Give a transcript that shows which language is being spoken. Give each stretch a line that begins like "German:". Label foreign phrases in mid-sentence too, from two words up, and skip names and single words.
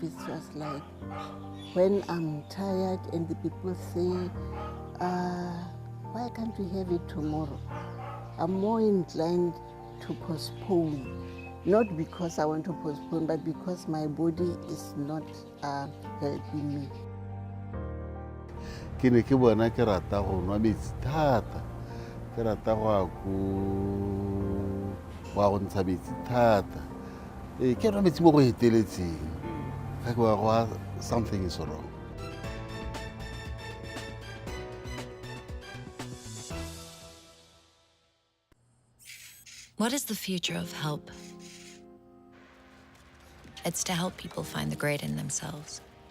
English: It's just like when I'm tired and the people say, why can't we have it tomorrow? I'm more inclined to postpone. Not because I want to postpone, but because my body is not helping me.
Tswana: Ke ne ke bona ke rata go nwa metsi thata. Ke rata go ntsha metsi thata. Ke nwa metsi mo go heteletseng. Ga ke wa
English: something is wrong. What is the future of help? It's to help people find the great in themselves.